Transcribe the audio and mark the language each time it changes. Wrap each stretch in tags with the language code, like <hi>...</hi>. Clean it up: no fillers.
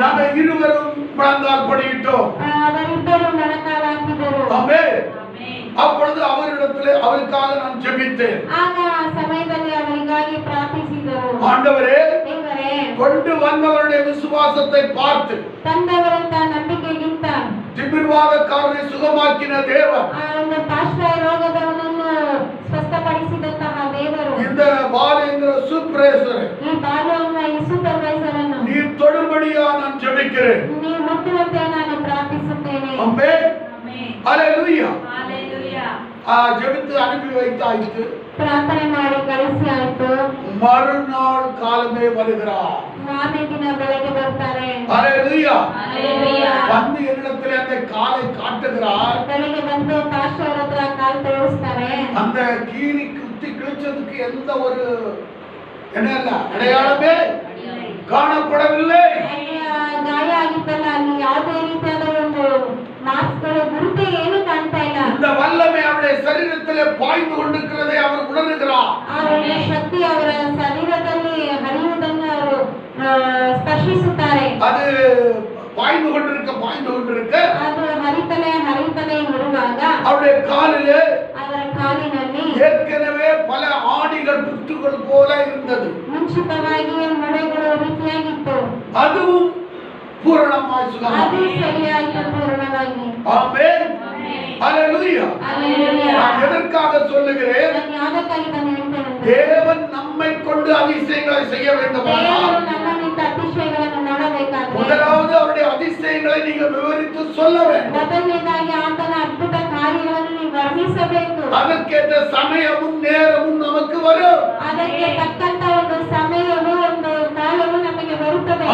<ta>நாங்கள் இருவரும் முழந்தால் படியிட்டோம்.</ta> <kn>ಅವರಿಬ್ಬರು ಮೊಣಕಾಲು ಹಾಕಿದರು.</kn> <ta>ஆமென். அப்பொழுது அவரிடத்திலே அவருக்காக நான் ஜெபித்தேன்.</ta> <kn>ಆಗ ಆ ಸಮಯದಲ್ಲಿ ಅವರಿಗಾಗಿ ಪ್ರಾರ್ಥಿಸಿದರು.</kn> <ta>ஆண்டவரே,</ta> <kn>ದೇವರೇ,</kn> <ta>கொண்டு வந்தவருடைய விசுவாசத்தை பார்த்து</ta> <kn>ತಂದವರಂತ ನಂಬಿಕೆಗಿಂತ</kn> <ta>திமிர்வாதக்காரனை சுகமாக்கின தேவன்,</ta> <kn>ಆ ಒಂದು ಪಾರ್ಶ್ವ ರೋಗದವನನ್ನು ಸ್ವಸ್ಥಪಡಿಸಿದಂತಹ ದೇವರು,</kn> <ta>இந்த பாலேந்திர சூப்பரேசரை</ta> <kn>ಈ ಬಾಲುವನ್ನ ಈ ಸೂಪರ್ವೈಸರ್ ಅನ್ನು</kn> <ta>நீர் தொடும்படியா நான் ஜெபிக்கிறேன்.</ta> <kn>ನೀವು ಮುಟ್ಟುವಂತೆ ನಾನು ಪ್ರಾರ್ಥಿಸುತ್ತೇನೆ.</kn> <ta>ஆமென். ஹalleluya. ஹalleluya. ஜெபித்து அனுப்பி வைத்தாயிற்று.</ta> <kn>ಪ್ರಾರ್ಥನೆ ಮಾಡಿ ಕಳಿಸಿ ಆಯ್ತು.</kn> <ta>மறுநாள் காலமே வருகிறார்.</ta> <kn>ಮಾರನೇ ದಿನ ಬೆಳಗ್ಗೆ ಬರ್ತಾರೆ.</kn> <ta>ஹalleluya. ஹalleluya. வந்து என்னிடத்திலே அந்த காலை காட்டுகிறார்.</ta> <kn>ಬೆಳಿಗ್ಗೆ ಬಂದು ಪಾಸ್ಟರ್ ಹತ್ರ ಕಾಲು ತೋರಿಸ್ತಾರೆ.</kn> <ta>அந்த கீறி குத்தி கிழிச்சதுக்கு எந்த ஒரு என்ன அடையாளமே காணப்படவில்லை.</ta> <kn>ಗಾಯ ಆಗಿತ್ತಲ್ಲ, ಅಲ್ಲಿ ಯಾವುದೇ ರೀತಿಯಾದ ಒಂದು ಮಾರ್ಕ್ಸ್ಗಳು ಗುರುತು ಏನು ಕಾಣ್ತಾ ಇಲ್ಲ.</kn> <ta>இந்த வல்லமை அவருடைய சரீரத்திலே பாய்ந்து கொண்டிருக்கிறதை அவர் உணர்கிறார்.</ta> <kn>ಅವರ ಶಕ್ತಿ ಅವರ ಶರೀರದಲ್ಲಿ ಹರಿಯುವುದನ್ನು ಅವರು ಸ್ಪರ್ಶಿಸುತ್ತಾರೆ.</kn> <ta>அது பாய்ந்து கொண்டிருக்க</ta> <kn>ಅದು ಹರಿತಲೇ ಇರುವಾಗ</kn> <ta>அவருடைய காலிலே</ta> <kn>ಅವರ ಕಾಲಿನಲ್ಲಿ</kn> <ta>ஏற்கனவே பல ஆணிகள் புற்றுகள் போல இருந்தது.</ta> <kn>ಮುಂಚಿತವಾಗಿ ಮೊಳೆಗಳು ರೀತಿಯಾಗಿತ್ತು.</kn> <ta>அதுவும் பூரணமாய்</ta> <kn>ಅದು</kn> <ta>சுகமானது.</ta> <kn>ಸರಿಯಾಯಿತು ಪೂರ್ಣವಾಗಿ.</kn> <ta>ஆமென். ஹalleluya.</ta> <kn>ಹಲ್ಲೆಲೂಯಾ.</kn> <ta>நான் எதற்காக சொல்லுகிறேன்?</ta> <kn>ನಾನು ಯಾವುದಕ್ಕಾಗಿ ನಾನು ಹೇಳ್ತೇನೆ,</kn> <ta>தேவன் நம்மை கொண்டு அதிசயங்களை செய்ய வேண்டுமானால்</ta> <kn>ದೇವರು ನಮ್ಮನ್ನಿಂದ ಅತಿಶಯಗಳನ್ನು ಮಾಡಬೇಕಾದ್ರೆ</kn> <ta>முதலாவது அவருடைய அதிசயங்களை நீங்க விவரித்து சொல்ல வேண்டும்.</ta> <kn>ಮೊದಲನೇದಾಗಿ ಆತನ ಅದ್ಭುತ ಕಾರ್ಯಗಳನ್ನು ನೀವು ವರ್ಣಿಸಬೇಕು.</kn> <ta>அதற்கேற்ற சமயமும் நேரமும் நமக்கு வரும்.</ta> <kn>ಅದಕ್ಕೆ ತಕ್ಕಂತ ಒಂದು ಸಮಯವು ಒಂದು ಕಾಲವು ನಮಗೆ ಬರುತ್ತದೆ.</kn>